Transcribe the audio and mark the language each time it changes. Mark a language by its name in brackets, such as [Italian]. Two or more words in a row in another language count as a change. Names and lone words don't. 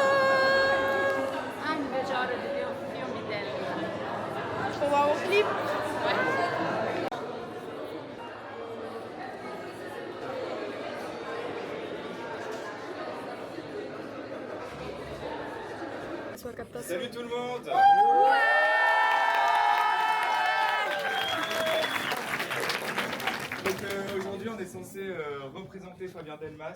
[Portuguese] Ai, não vejo a hora de ver o filme dela. Pular o clipe. [French] Salut tout le monde! Donc aujourd'hui on est censé représenter Fabien Delmas.